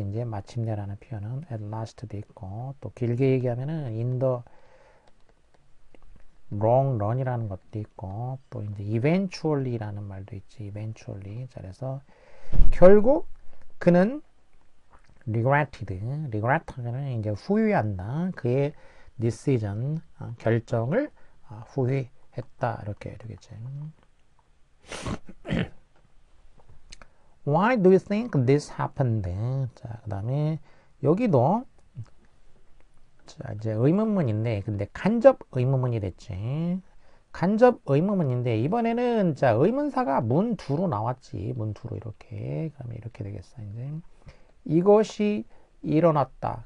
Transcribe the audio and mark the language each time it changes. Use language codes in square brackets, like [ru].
[ko] 이제 마침내라는 표현은 at last도 있고 또 길게 얘기하면은 [en] in the long run [ko] 이라는 것도 있고 또 이제 eventually라는 말도 있지. eventually. 자, 그래서 결국 그는 regret는 이제 후회한다. 그의 decision 결정을 후회했다. 이렇게 되겠지. [en] Why do you think this happened? [ko] 자, 그 다음에 여기도 자, 이제 의문문인데 근데 간접 의문문이 됐지. 간접 의문문인데 이번에는 자 의문사가 문두로 나왔지. 문두로 이렇게. 그러면 이렇게 되겠어. 이제 이것이 일어났다.